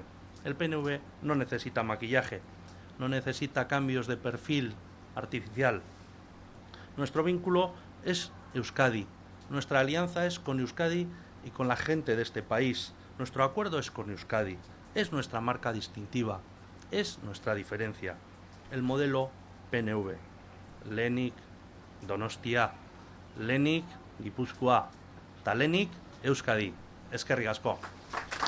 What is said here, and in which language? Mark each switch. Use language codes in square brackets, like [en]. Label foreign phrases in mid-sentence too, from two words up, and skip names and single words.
[es] El PNV no necesita maquillaje, no necesita cambios de perfil artificial. Nuestro vínculo es Euskadi. Nuestra alianza es con Euskadi y con la gente de este país. Nuestro acuerdo es con Euskadi. Es nuestra marca distintiva. Es nuestra diferencia. El modelo PNV. [eu] Lehenik, Donostia. Lehenik, Gipuzkoa. Ta lehenik, Euskadi. Eskerrik asko.